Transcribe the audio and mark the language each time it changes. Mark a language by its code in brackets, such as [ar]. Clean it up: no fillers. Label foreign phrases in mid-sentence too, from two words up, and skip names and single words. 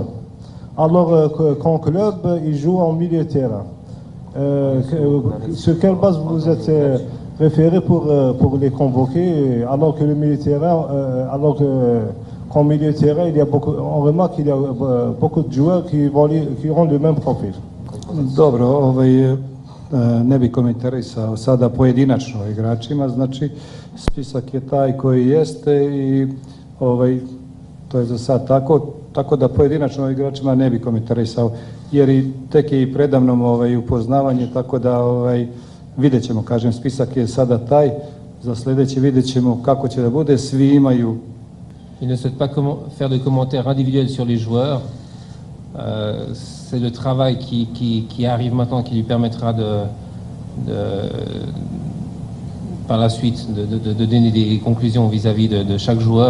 [fr] Alors qu'en club, ils jouent en milieu de terrain. Sur quelle base vous êtes référé pour les convoquer, alors que le milieu de terrain, qu'en milieu de terrain, on remarque qu'il y a beaucoup de joueurs qui ont le même profil. [bs] Dobro, ne bi komentarisao sada pojedinačno igračima, znači spisak je taj koji jeste i to je za sad tako da pojedinačno igračima ne bi komentarisao jer i tek je i predamnom upoznavanje, tako da vidjet ćemo, kažem, spisak je sada taj, za sljedeći vidjet ćemo kako će da bude, svi imaju. [fr] Il ne souhaite pas faire de commentaires individuels sur les joueurs. C'est le travail qui arrive maintenant qui lui permettra par la suite de donner des conclusions vis-à-vis de chaque joueur.